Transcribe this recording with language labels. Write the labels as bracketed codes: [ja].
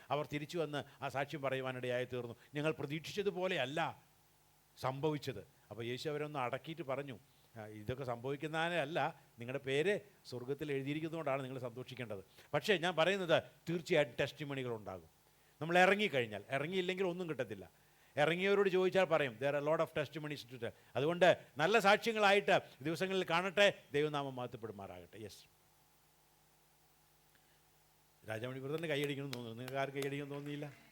[ml] അവർ തിരിച്ചു വന്ന് ആ സാക്ഷ്യം പറയുവാനിടയായി തീർന്നു. നിങ്ങൾ പ്രതീക്ഷിച്ചതുപോലെയല്ല സംഭവിച്ചത്. അപ്പോൾ യേശു അവരൊന്ന് അടക്കിയിട്ട് പറഞ്ഞു, ഇതൊക്കെ സംഭവിക്കുന്നതിനല്ല, നിങ്ങളുടെ പേര് സ്വർഗത്തിൽ എഴുതിയിരിക്കുന്നതുകൊണ്ടാണ് നിങ്ങൾ സന്തോഷിക്കേണ്ടത്. പക്ഷേ ഞാൻ പറയുന്നത്, തീർച്ചയായിട്ടും ടെസ്റ്റിമണികൾ ഉണ്ടാകും. നമ്മൾ ഇറങ്ങിക്കഴിഞ്ഞാൽ, ഇറങ്ങിയില്ലെങ്കിൽ ഒന്നും കിട്ടത്തില്ല. ഇറങ്ങിയവരോട് ചോദിച്ചാൽ പറയും, [en] there are a lot of testimonies to tell. [ml] അതുകൊണ്ട് നല്ല സാക്ഷ്യങ്ങളായിട്ട് ദിവസങ്ങളിൽ കാണട്ടെ. ദൈവനാമം മഹത്വപ്പെടുമാറാകട്ടെ. യെസ്, രാജാമണി ബ്രദറിന് കൈയടിക്കണം തോന്നുന്നു. നിങ്ങൾക്ക് ആർക്ക് കൈയടിക്കണം തോന്നിയില്ല?